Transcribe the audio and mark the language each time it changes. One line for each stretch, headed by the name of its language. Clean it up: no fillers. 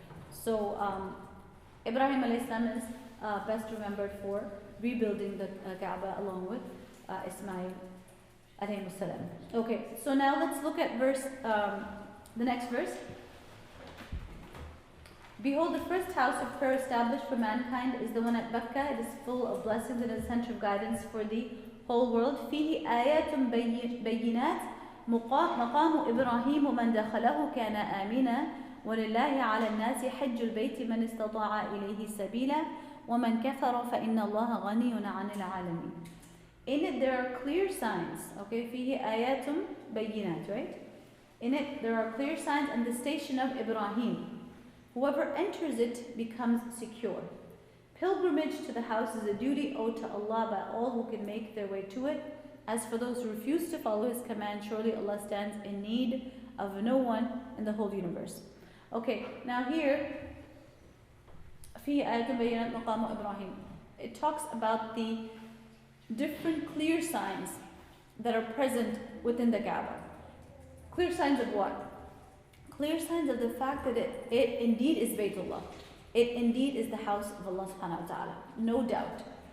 English: So Ibrahim alayhi salam is best remembered for rebuilding the Kaaba along with Ismail alayhi salam. Okay, so now let's look at the next verse. Behold, the first house of prayer established for mankind is the one at Makkah. It is full of blessings and a center of guidance for the whole world.
Arabic: فيه آيات بينات مقام إبراهيم ومن دخله كان آمنا ولله على الناس حج البيت من استطاع إليه سبيلا ومن كفر فإن الله غني عن العالمين.
English: In it there are clear signs.
Arabic: Okay, فيه آيات بينات, right?
English: In it there are clear signs and the station of Ibrahim. Whoever enters it becomes secure. Pilgrimage to the house is a duty owed to Allah by all who can make their way to it. As for those who refuse to follow His command, surely Allah stands in need of no one in the whole universe. Okay, now here,
Arabic: فيه آيات بينات مقام إبراهيم.
English: It talks about the different clear signs that are present within the Kaaba. Clear signs of what? Clear signs of the fact that it indeed is Baytullah. It indeed is the house of Allah subhanahu wa ta'ala. No doubt.